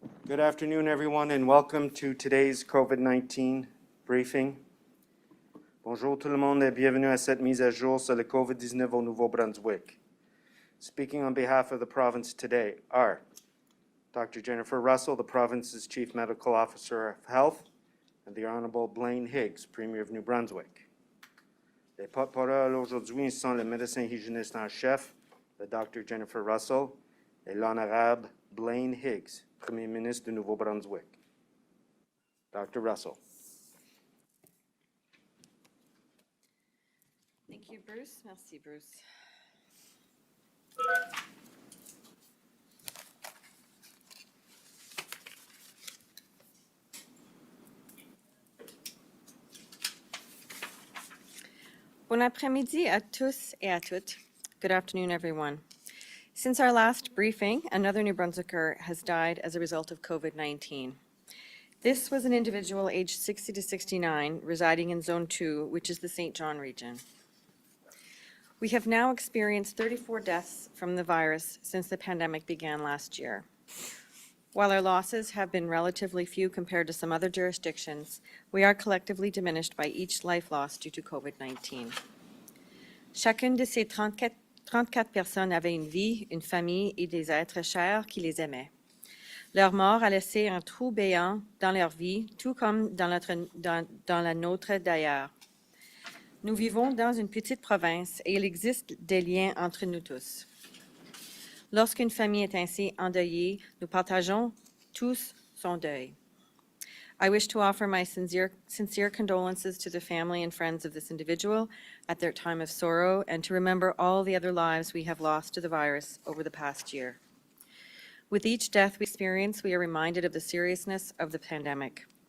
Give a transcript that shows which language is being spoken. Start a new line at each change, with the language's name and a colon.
English: Good afternoon, everyone, and welcome to today's COVID-19 briefing.
French: Bonjour tout le monde et bienvenue à cette mise à jour sur le COVID-19 au Nouveau-Brunswick.
English: Speaking on behalf of the province today are Dr. Jennifer Russell, the province's Chief Medical Officer of Health, and the Honorable Blaine Higgs, Premier of New Brunswick.
French: Les porte-parole aujourd'hui sont le médecin hygiéniste en chef, le Dr. Jennifer Russell, et l'Honorable Blaine Higgs, Premier ministre du Nouveau-Brunswick. Dr. Russell.
English: Thank you, Bruce.
French: Merci, Bruce. Bon après-midi à tous et à toutes.
English: Good afternoon, everyone. Since our last briefing, another New Brunswicker has died as a result of COVID-19. This was an individual aged 60 to 69 residing in Zone 2, which is the St. John region. We have now experienced 34 deaths from the virus since the pandemic began last year. While our losses have been relatively few compared to some other jurisdictions, we are collectively diminished by each life lost due to COVID-19.
French: Chacune de ces 34 personnes avait une vie, une famille et des êtres chers qui les aimaient. Leur mort a laissé un trou béant dans leur vie, tout comme dans la nôtre d'ailleurs. Nous vivons dans une petite province et il existe des liens entre nous tous. Lorsqu'une famille est ainsi endeuillée, nous partageons tous son deuil.
English: I wish to offer my sincere condolences to the family and friends of this individual at their time of sorrow and to remember all the other lives we have lost to the virus over the past year. With each death we experience, we are reminded of the seriousness of the pandemic.